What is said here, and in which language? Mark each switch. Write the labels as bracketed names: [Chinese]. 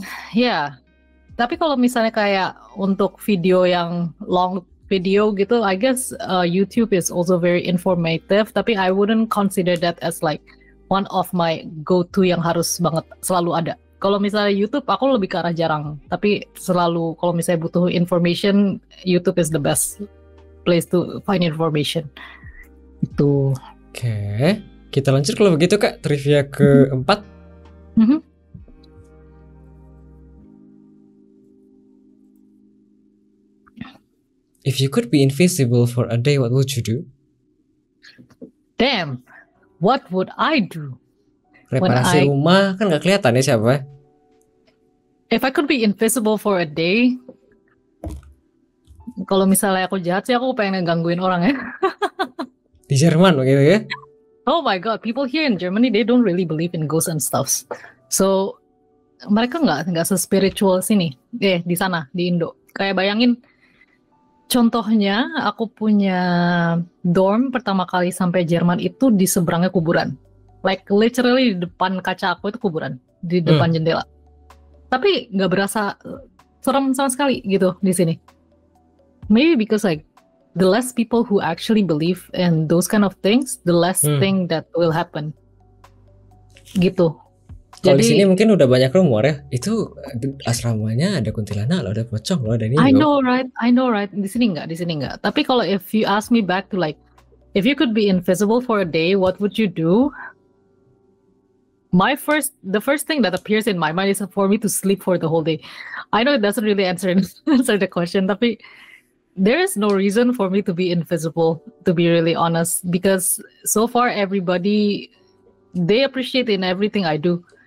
[Indonesian] Yeah. Tapi kalau misalnya kayak untuk video yang long video gitu, [English] I guess YouTube is also very informative. Tapi I wouldn't consider that as like one of my go-to [Indonesian] yang harus banget selalu ada. Kalau misalnya YouTube, aku lebih ke arah jarang. Tapi selalu kalau misalnya butuh information, [English] YouTube is the best place to find information. Itu. [Indonesian] Oke, kita lanjut kalau begitu Kak, trivia keempat. [English] If you could be invisible for a day, what would you do? Damn, what would I do? [Indonesian] Reparasi rumah kan nggak kelihatan ya siapa. [English] If I could be invisible for a day, [Indonesian] kalau misalnya aku jahat sih aku pengen ngegangguin orang ya. Di Jerman begitu ya? [English] Oh my god, people here in Germany they don't really believe in ghosts and stuff. [Indonesian] So mereka nggak se-spiritual sini, di sana di Indo. Kayak bayangin, contohnya aku punya dorm pertama kali sampai Jerman itu di seberangnya kuburan. [English] Like literally [Indonesian] di depan kaca aku itu kuburan, di depan jendela. Tapi nggak berasa serem sama sekali gitu di sini. [English] Maybe because like the less people who actually believe in those kind of things, the less thing that will happen. [Indonesian] Gitu. Kalau di sini mungkin udah banyak rumor ya. Itu asramanya ada kuntilanak loh, ada pocong loh, ada ini. [English] I know right. [Indonesian] Di sini enggak. Tapi kalau [English] if you ask me back to like, if you could be invisible for a day, what would you do? The first thing that appears in my mind is for me to sleep for the whole day. I know it doesn't really answer the question, tapi there is no reason for me to be invisible, to be really honest, because so far everybody they appreciate in everything I do.